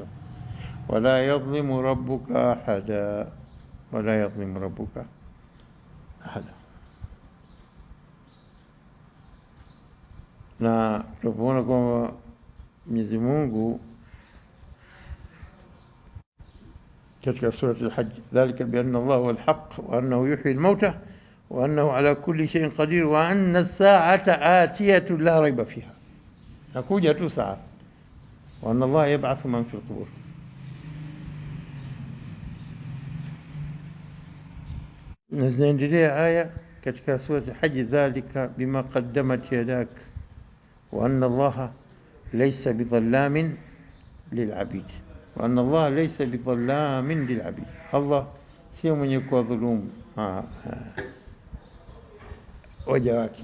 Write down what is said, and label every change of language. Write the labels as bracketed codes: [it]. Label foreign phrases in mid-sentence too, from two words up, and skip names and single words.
[ar] ولا يظلم ربك أحدا، ولا يظلم ربك أحدا. [sw] Na tunapoona kwamba Mwenyezi Mungu katika [ar] surati al-Hajj, ذلك بأن الله هو الحق وأنه يحيي الموتى وأنه على كل شيء قدير وأن الساعة آتية لا ريب فيها, [sw] nakuja tu saa, [ar] وأن الله يبعث من في القبور. [sw] Naendelea aya katika [ar] surati al-Hajj, ذلك بما قدمت يداك وأن الله ليس بظلام للعبيد، وأن الله ليس بظلام للعبيد, [sw] Allah sio mwenye kuwadhulumu waja wake.